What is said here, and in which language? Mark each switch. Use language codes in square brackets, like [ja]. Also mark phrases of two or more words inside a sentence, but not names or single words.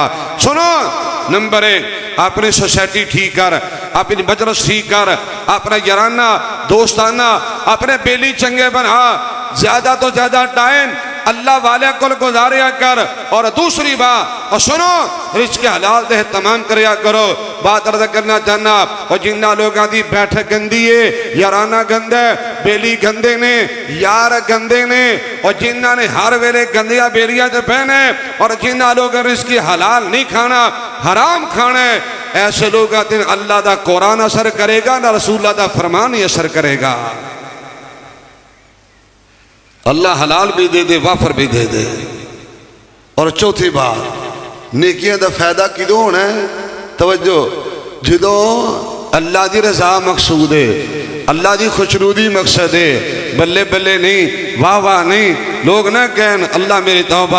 [pa] سنو نمبر 1، اپنی سوسائٹی ٹھیک کر، اپنی مجلس ٹھیک کر، اپنا یارانہ دوستانہ اپنے بیلی چنگے بنا، زیادہ تو زیادہ ٹائم اللہ والے کل گزاریا کر. اور دوسری بات، اور سنو رزق حلال دے تمام کریا کرو. بات عرض کرنا چاہنا، اور جنہ لوگاں دی بیٹھک گندی ہے، یارانہ گندہ ہے، بیلی گندے نے، یار گندے نے، اور جنہ نے ہر ویلے گندیا بیلیاں تے پہنے، اور جنہ لوگاں رزق حلال نہیں کھانا، حرام کھانا ہے، ایسے لوگاں تے اللہ دا قرآن اثر کرے گا نہ رسول اللہ دا فرمان ہی اثر کرے گا. اللہ حلال بھی دے دے، وافر بھی دے دے. اور چوتھی بات، نیکیاں دا فائدہ کدوں ہونا ہے؟ توجہ، جدوں اللہ دی رضا مقصود ہے، اللہ دی خوشنودی مقصد ہے، بلے بلے نہیں، واہ واہ نہیں، لوگ نہ کہن اللہ میری توبہ.